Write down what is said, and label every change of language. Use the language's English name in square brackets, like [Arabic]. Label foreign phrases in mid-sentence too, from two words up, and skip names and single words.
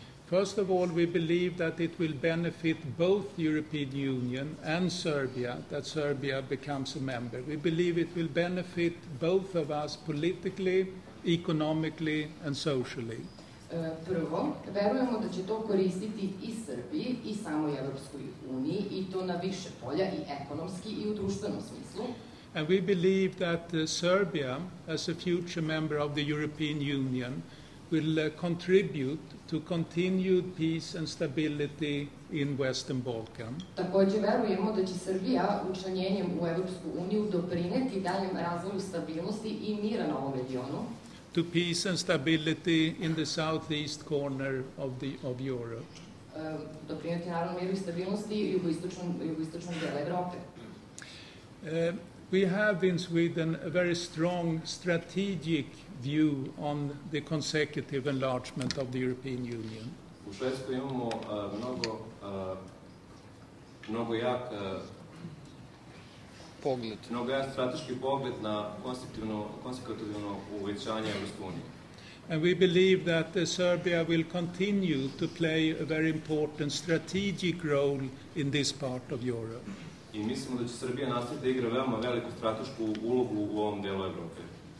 [English] First of all, we believe that it will benefit both the European Union and Serbia, that Serbia becomes a member. We believe it will benefit both of us politically, economically and socially. [Serbian] Prvo, verujemo da će to koristiti i Srbiji i samoj Evropskoj uniji i to na više polja, i ekonomski i u društvenom smislu. [English] And we believe that Serbia, as a future member of the European Union, will contribute to continued peace and stability in Western Balkan. [Serbian] Također verujemo da će Srbija učlanjenjem u Evropsku uniju doprineti daljem razvoju stabilnosti i mira na ovom regionu. [English] To peace and stability in the southeast corner of Europe. [Serbian] Doprineti naravno miru i stabilnosti i jugoistočnom delu Evrope. [English] We have in Sweden a very strong strategic view on the consecutive enlargement of the European Union. [Serbian] U Švedskoj imamo mnogo jak strateški pogled na konstitutivno uvećanje Evropske unije. [English] And we believe that Serbia will continue to play a very important strategic role in this part of Europe. [Serbian] I mislimo da će Srbija nastaviti da igra veoma veliku stratešku ulogu u ovom delu Evrope.